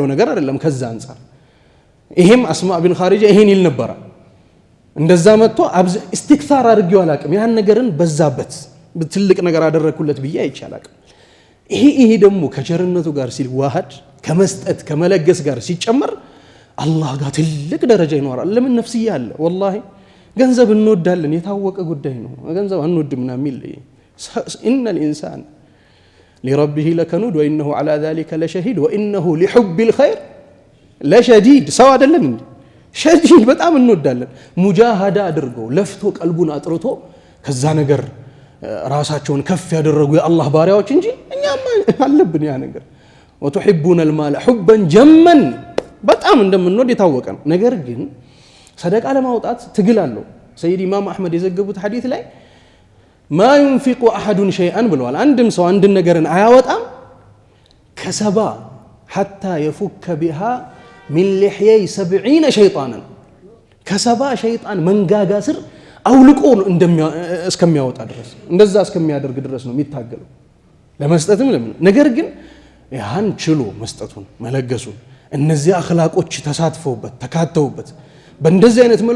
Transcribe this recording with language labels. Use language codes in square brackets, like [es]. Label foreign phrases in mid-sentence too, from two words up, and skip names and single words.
[am] ነገር አይደለም። ከዛ አንፃር ይሄም አስማ ቢን ኻሪጃ ይሄን ይል ነበር። እንደዛ መጥቶ ኢስቲክታር አድርጌው አላቅም ያን ነገርን በዛበት በትልቅ ነገር አደረኩለት ብዬ አይቻላል። ይሄ ደግሞ ከቸርነቱ ጋር ሲዋሃድ ከመስጠት ከመለገስ ጋር ሲጨመር አላህ ጋር ትልቅ ደረጃ ይኖራል። ለምን ነፍስያ አለ ወላሂ። ገንዘብ እንወዳለን የታወቀ ጉዳይ ነው። ገንዘብ አንወድምና ሚል [ar] إن الإنسان لربه لكنود وإنه على ذلك لشهيد وإنه لحب الخير لشديد سواء دلن شديد [am] በጣም እንወዳለን። ሙጃሃዳ አድርገው ለፍቶ ቀልቡን አጥርቶ ከዛ ነገር ራሳቸውን ከፍ ያደረጉ የአላህ ባሪያዎች እንጂ እኛማ አለብን ያ ነገር። [ar] وتحبون المال حبا جما [am] በጣም እንደምንወድ የታወቀ ነው። ነገር ግን ሰደቃ ለማውጣት ትግል አለው። ሰይድ ኢማም አህመድ የዘገቡት ሐዲስ ላይ [ar] ما ينفق أحد شيئا [am] ብለዋል። አንድም ሰው አንድ ነገርን አያወጣም ከሰባ [ar] حتى يفك بها من لحيي [am] 70 ሸይጣንን ከሰባ ሸይጣን መንጋጋ ስር አውልቆ እስከሚያወጣ ድረስ እንደዛ እስከሚያደርግ ድረስ ነው የሚታገለው ለመስጠትም ለምን። ነገር ግን ያን ችሎ መስጠቱን መለገሱን እነዚህ አኽላቆች ተሳትፈውበት ተካተውበት በእንደዚህ አይነት መልኩ